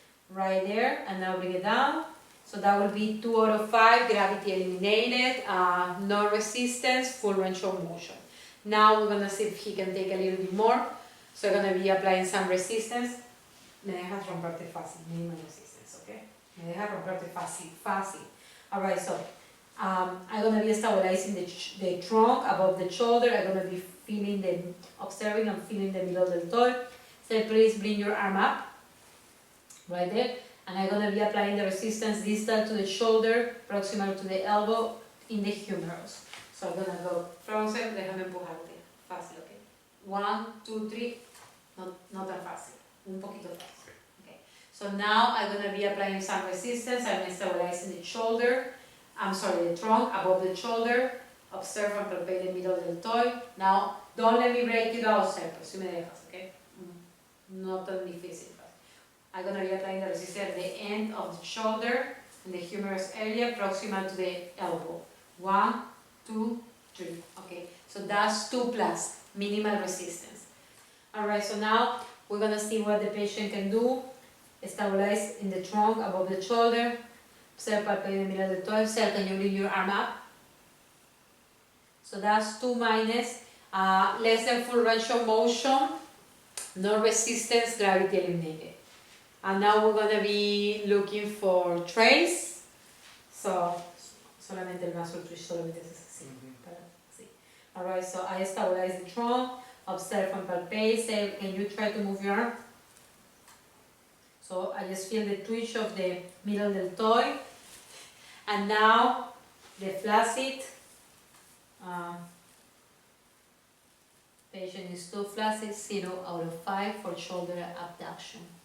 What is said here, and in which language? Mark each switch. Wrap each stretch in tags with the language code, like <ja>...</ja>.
<en>Right there, and now bring it down. So that will be 2 out of 5, gravity eliminated, no resistance, full range of motion. Now we're gonna see if he can take a little bit more. So I'm gonna be applying some resistance.</en> <es>Me dejas romperte fácil, minimal resistance, okay? Me dejas romperte fácil, fácil.</es> <en>Alright, so I'm gonna be stabilizing the trunk above the shoulder. I'm gonna be observing and feeling the middle deltoid. So please bring your arm up, right there. And I'm gonna be applying the resistance distal to the shoulder, proximal to the elbow, in the humerus. So I'm gonna go frozen,</en> <es>déjame empujarte, fácil,</es> <en>okay?</en> <es>1, 2, 3, not tan fácil, un poquito fácil.</es> <en>Okay. So now I'm gonna be applying some resistance. I'm stabilizing the the trunk above the shoulder. Observe and palpate the middle deltoid. Now, don't let me break it out, sir,</en> <es>si me dejas,</es> <en>okay? Not</en> <es>tan difícil.</es> <en>I'm gonna be applying the resistance at the end of the shoulder, in the humerus area, proximal to the elbow. 1, 2, 3. Okay, so that's 2 plus, minimal resistance. Alright, so now we're gonna see what the patient can do. Stabilize in the trunk above the shoulder. Observe palpate the middle deltoid. Sir, can you bring your arm up? So that's 2 minus, less than full range of motion, no resistance, gravity eliminated. And now we're gonna be looking for trace.</en> <es>So, solamente el muscle twitch, solamente es así.</es> <en>Alright, so I stabilize the trunk, observe and palpate. Say, can you try to move your arm? So I just feel the twitch of the middle deltoid. And now the flaccid. Patient is too flaccid, 0 out of 5 for shoulder abduction.</en>